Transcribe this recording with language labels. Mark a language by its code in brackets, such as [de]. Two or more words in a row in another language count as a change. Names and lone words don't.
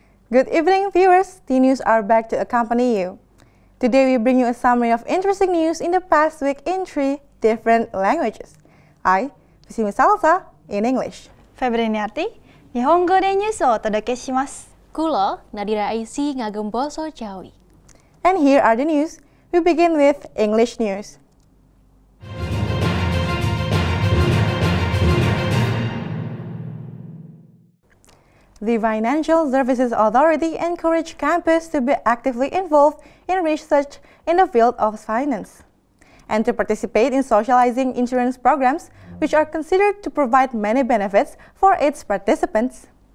[en] Good evening, viewers. T-News are back to accompany you. Today we bring you a summary of interesting news in the past week in 3 different languages. I, Fusimi Salsa, in English. [ja] Febreniarti, 日本語でニュースをお届けします. [jv] Kulo, Nadira Aisy ngagem basa Jawi. [en] And here are the news. We begin with English news. The Financial Services Authority encouraged campus to be actively involved in research in the field of finance and to participate in socializing insurance programs, which are considered to provide many benefits for its participants.